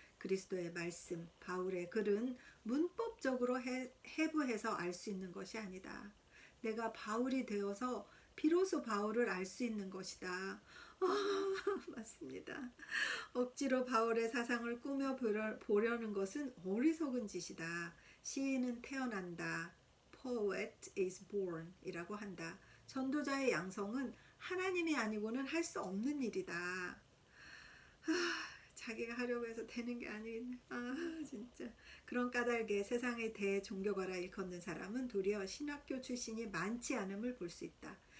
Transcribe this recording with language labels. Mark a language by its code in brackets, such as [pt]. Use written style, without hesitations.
[ko] 그리스도의 말씀, 바울의 글은 문법적으로 해부해서 알 수 있는 것이 아니다. 내가 바울이 되어서 비로소 바울을 알 수 있는 것이다. 맞습니다. 억지로 바울의 사상을 꾸며 보려는 것은 어리석은 짓이다. 시인은 태어난다. [en] Poet is born [ko] 이라고 한다. 전도자의 양성은 하나님이 아니고는 할 수 없는 일이다. 자기가 하려고 해서 되는 게 아닌 진짜 그런 까닭에 세상의 대종교가라 일컫는 사람은 도리어 신학교 출신이 많지 않음을 볼 수 있다.